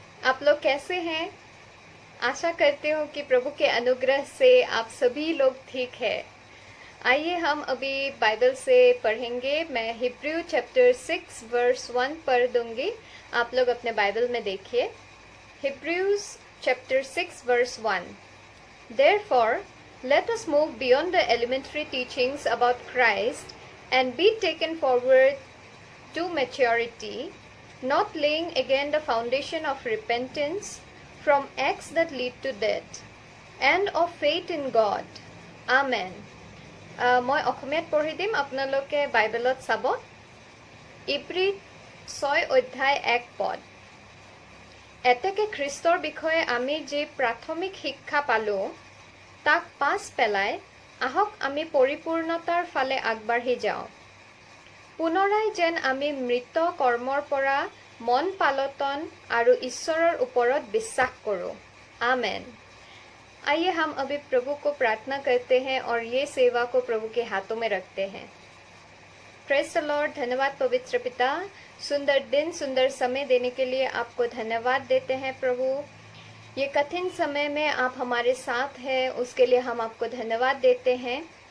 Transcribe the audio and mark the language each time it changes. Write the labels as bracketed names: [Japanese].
[Hindi] आप लोग कैसे हैं? आशा करती हूँ कि प्रभु के अनुग्रह से आप सभी लोग ठीक है। आइए हम अभी बाइबल से पढ़ेंगे। मैं हिब्रू चैप्टर 6 वर्स 1 पढ़ दूंगी। आप लोग अपने बाइबल में देखिए। [English] Hebrews chapter 6 verse 1. Therefore, let us move beyond the elementary teachings about Christ and be taken forward to maturity, not laying again the foundation of repentance from acts that lead to death, and of faith in God. [Assamese] Amen. মই অসমীয়াত পঢ়ি দিম, আপোনালোকে বাইবেলত চাব। ইব্ৰী 6 অধ্যায় 1 পদ। এতেকে খ্ৰীষ্টৰ বিষয়ে আমি যি প্ৰাথমিক শিক্ষা পালোঁ তাক পাছ পেলাই আহক আমি পৰিপূৰ্ণতাৰ ফালে আগবাঢ়ি যাওঁ। পুনৰাই যেন আমি মৃত কৰ্মৰ পৰা মন পালটন আৰু ঈশ্বৰৰ ওপৰত বিশ্বাস কৰোঁ। [Hindi] आमेन। आइए हम अभी प्रभु को प्रार्थना करते हैं और ये सेवा को प्रभु के हाथों में रखते हैं। [English] Praise the lord. [Hindi] धन्यवाद पवित्र पिता, सुंदर दिन सुंदर समय देने के लिए आपको धन्यवाद देते हैं प्रभु। ये कठिन समय में आप हमारे साथ हैं, उसके लिए हम आपको धन्यवाद देते हैं।